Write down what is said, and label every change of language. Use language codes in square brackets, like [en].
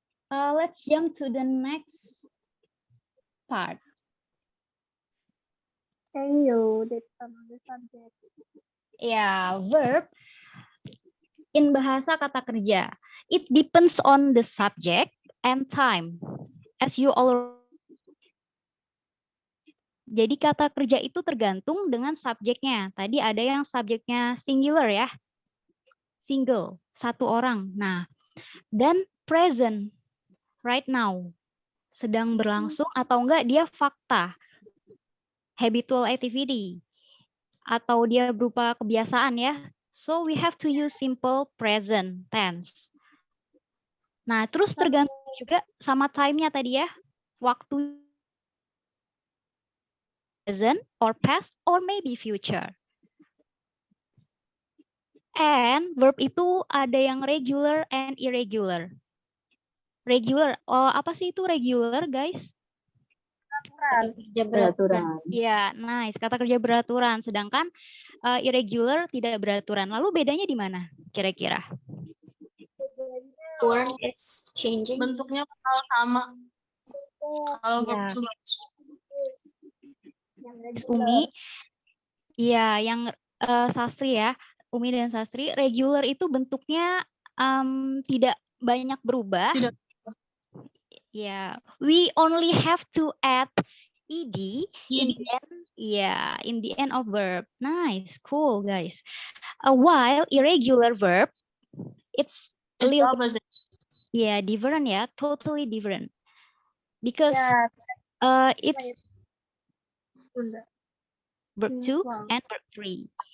[en] Let's jump to the next part. Can you determine the subject? Ya, verb in bahasa kata kerja. It depends on the subject and time. As you all. [id] Jadi kata kerja itu tergantung dengan subjeknya. Tadi ada yang subjeknya singular ya. Single, satu orang. [en] Nah, dan present, right now. [id] Sedang berlangsung atau enggak dia fakta. Habitual activity. Atau dia berupa kebiasaan ya. [en] So we have to use simple present tense. Nah, terus tergantung juga sama time-nya tadi ya. Waktu present or past or maybe future. And verb itu ada yang regular and irregular. [id] Regular, apa sih itu regular guys? Kerja beraturan. Ya, nice. Kata kerja beraturan. Sedangkan irregular tidak beraturan. Lalu bedanya di mana kira-kira? [en] Form is changing. [id] Bentuknya kalau sama. Kalau verb Ya. [en] to be. [id] Umi, ya yang Sastri ya, Umi dan Sastri, regular itu bentuknya tidak banyak berubah. Tidak. [en] Ya, we only have to add ed in Ed. the end. Yeah, in the end of verb. Nice, cool guys. While irregular verb, it's a It's the little opposite. different ya, totally different. Because it's verb 2 and verb 3.